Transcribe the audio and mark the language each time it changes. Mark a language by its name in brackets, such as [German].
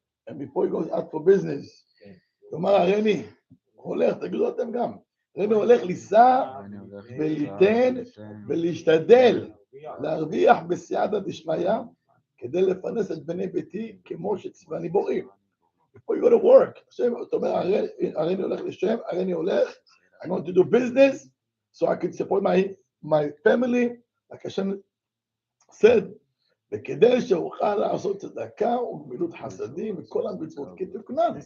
[English] And before he goes out for business. [Hebrew] כלומר, הרני הולך, תגידו אתם גם. הרני הולך לישא וליתן ולהשתדל להרוויח בסייעתא דשמיא כדי לפרנס את בני ביתי כמו שציווני בוראי. [English] Before you go to work, [Hebrew] זאת אומרת, הרני הולך לשם, הרני הולך, [English] I'm going to do business so I can support my family, like Hashem said, [Hebrew] וכדי שאוכל לעשות צדקה וגמילות חסדים וכל המצוות כתוקנן.